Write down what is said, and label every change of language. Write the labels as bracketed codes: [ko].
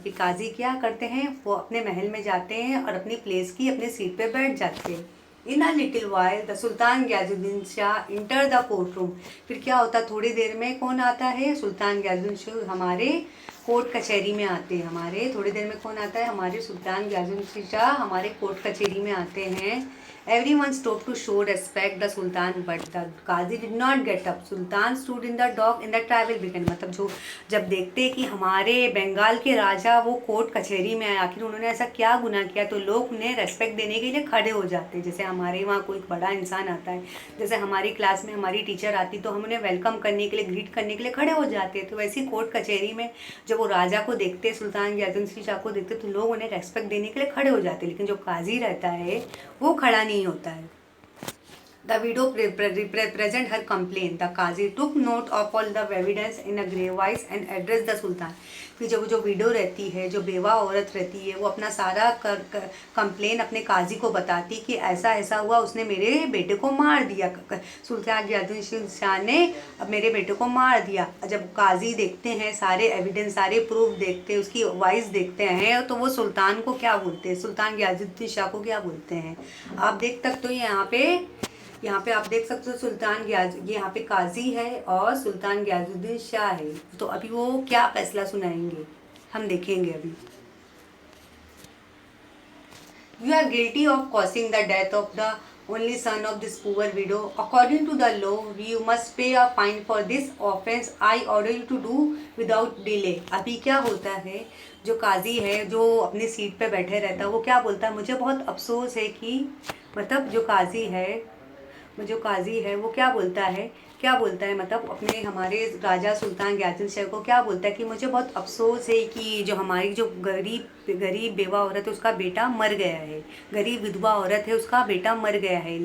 [hi] कि काजी क्या करते हैं, वो अपने महल में जाते हैं और अपनी प्लेस की अपने सीट पे बैठ जाते हैं। [en] In a little while the sultan Ghiyasuddin Shah enter the court room. [hi] फिर क्या होता, थोड़ी देर में कौन आता है, सुल्तान गयाजुद्दीन शाह हमारे कोर्ट कचहरी में आते हैं। हमारे थोड़ी देर में कौन आता है, हमारे सुल्तान गयाजुद्दीन शाह हमारे कोर्ट कचहरी में आते हैं। [en] Everyone stood to show respect the Sultan, but the Qazi did not get up. Sultan stood in the dock in the travel began। [hi] मतलब जो जब देखते कि हमारे बंगाल के राजा वो कोर्ट कचहरी में आए, आखिर उन्होंने ऐसा क्या गुनाह किया, तो लोग उन्हें रेस्पेक्ट देने के लिए खड़े हो जाते हैं। जैसे हमारे वहाँ कोई बड़ा इंसान आता है, जैसे हमारी क्लास में हमारी टीचर आती, तो हम उन्हें वेलकम करने के लिए, ग्रीट करने के लिए खड़े हो जाते हैं। तो वैसे ही कोर्ट कचहरी में जब वो राजा को देखते, सुल्तान गयाजुद्दीन शाह को देखते, तो लोग उन्हें रेस्पेक्ट देने के लिए खड़े हो जाते। लेकिन जो काजी रहता है वो खड़ा नहीं होता है। [en] The widow present her complaint. The Qazi took note of all the evidence in a grave voice and addressed the Sultan। [hi] फिर जब जो विडो रहती है, जो बेवा औरत रहती है, वो अपना सारा कंप्लेन अपने काजी को बताती कि ऐसा ऐसा हुआ, उसने मेरे बेटे को मार दिया, सुल्तान गयाजुद्दीन शाह ने अब मेरे बेटे को मार दिया। जब काजी देखते हैं सारे एविडेंस, सारे प्रूफ देखते हैं, उसकी वॉइस देखते हैं, तो वो सुल्तान को क्या बोलते हैं, सुल्तान गयाजुद्दीन शाह को क्या बोलते हैं, आप देख सकते हो यहाँ पे आप देख सकते हो सुल्तान ये यहाँ पे काजी है और सुल्तान गयाजुद्दीन शाह है। तो अभी वो क्या फैसला सुनाएंगे हम देखेंगे अभी। [en] You are guilty of causing the death of the only son of this poor widow. According to the law, you must pay a fine for this offense. I order you to do without delay। [hi] अभी क्या होता है, जो काजी है जो अपनी seat पे बैठे रहता है, वो क्या बोलता है, मुझे बहुत अफसोस है कि, मतलब जो काजी है वो क्या बोलता है, मतलब अपने हमारे राजा सुल्तान गयाजुद्दीन शाह को क्या बोलता है कि मुझे बहुत अफसोस है कि जो हमारी जो गरीब बेवा औरत है उसका बेटा मर गया है, गरीब विधवा औरत है उसका बेटा मर गया है।